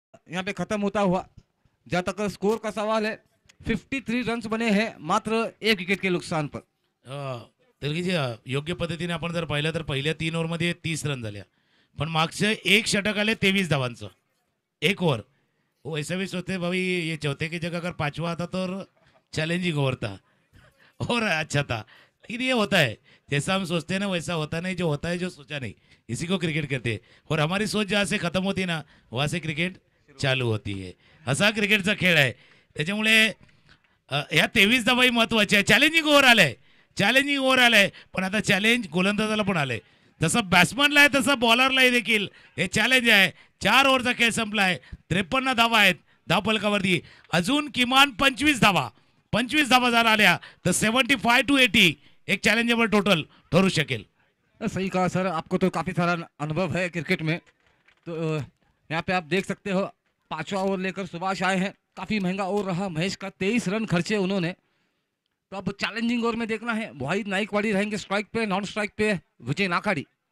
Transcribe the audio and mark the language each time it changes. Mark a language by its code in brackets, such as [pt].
[hi] यहाँ पे खत्म होता हुआ। जहाँ तक स्कोर का सवाल है 53 रन्स बने हैं मात्र 1 विकेट के नुकसान पर। [mr] तेलगीजी योग्य पद्धतीने आपण जर पाहिलं तर पहिल्या 3 ओव्हरमध्ये 30 रन झाल्या, पण मागचे एक षटक आले 23 धावांचं एक ओव्हर। [hi] वो ऐसा भी सोचते भाई ये चौथे की जगह अगर पांचवा आता तो चैलेंजिंग ओवर था और अच्छा था, लेकिन ये होता है जैसा हम सोचते हैं ना वैसा होता नहीं, जो होता है जो सोचा नहीं, इसी को क्रिकेट कहते हैं। और हमारी सोच जहाँ से खत्म होती है ना वहाँ से क्रिकेट चालू होती है। [mr] असा क्रिकेटचा खेळ आहे, त्याच्यामुळे ह्या 23 धावाही महत्वाच्या आहे। चॅलेंजिंग ओव्हर आलाय, चॅलेंजिंग ओव्हर आलाय, पण आता चॅलेंज गोलंदाजाला पण आलंय। जसं बॅट्समनला आहे तसं बॉलरलाही देखील हे चॅलेंज आहे। 4 ओव्हरचा खेळ संपलाय, 53 धावा आहेत धावफलकावरती, अजून किमान 25 धावा जर आल्या तर 75 to 80 एक चॅलेंजेबल टोटल ठरू शकेल। [hi] सही कहा सर, आपको तो काफी सारा अनुभव है क्रिकेट में। तो यहाँ पे आप देख सकते हो 5वां ओवर लेकर सुभाष आए हैं। काफी महंगा ओवर रहा, महेश का 23 रन खर्चे उन्होंने। तो अब चैलेंजिंग ओवर में देखना है, वाहिद नाइकवाड़ी रहेंगे स्ट्राइक पे, नॉन स्ट्राइक पे विजय नाकाड़ी।